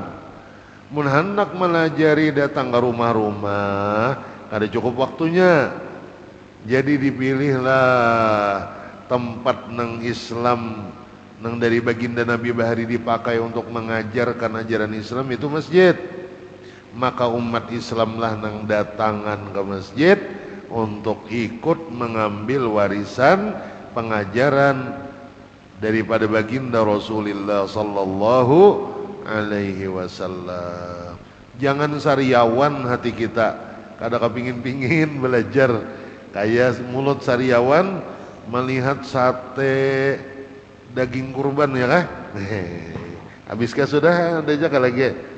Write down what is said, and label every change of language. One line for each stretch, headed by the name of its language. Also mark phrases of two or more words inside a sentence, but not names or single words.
Banjar: Mun hendak melajari datang ke rumah-rumah ada cukup waktunya, jadi dipilihlah tempat nang Islam nang dari baginda Nabi Bahari dipakai untuk mengajarkan ajaran Islam itu masjid.
Indonesian: Maka umat Islam lah nang datangan ke masjid untuk ikut mengambil warisan pengajaran daripada baginda Rasulullah
Arabic: صلى الله عليه وسلم.
Banjar: Jangan sariawan hati kita, kada kepingin-pingin belajar kayak mulut sariawan melihat sate daging kurban ya kah?
Indonesian: Habiskah sudah ada aja lagi.